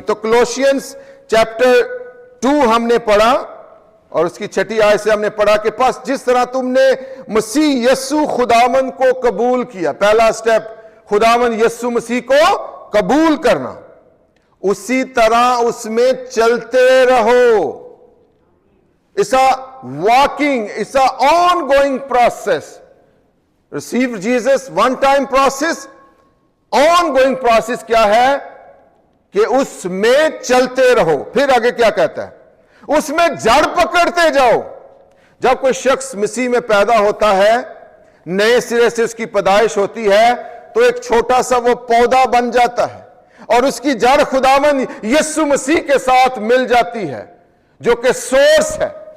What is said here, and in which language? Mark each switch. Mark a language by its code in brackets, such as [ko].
[ur] تو کولوسینس چیپٹر 2 ہم نے پڑھا, اور اس کی 6 آیت سے ہم نے پڑھا کہ پس جس طرح تم نے مسیح یسوع خداوند کو قبول کیا, پہلا سٹیپ خداوند یسوع مسیح کو قبول کرنا, اسی طرح اس میں چلتے رہو. [en] It's a walking, it's a ongoing process. Receive Jesus, one time process. Ongoing process [ur] کیا ہے کہ اس میں چلتے رہو. پھر آگے کیا کہتا ہے, اس میں جڑ پکڑتے جاؤ. جب کوئی شخص مسیح میں پیدا ہوتا ہے, نئے سرے سے اس کی پیدائش ہوتی ہے, تو ایک چھوٹا سا وہ پودا بن جاتا ہے, اور اس کی جڑ خداوند یسوع مسیح کے ساتھ مل جاتی ہے جو کہ سورس ہے.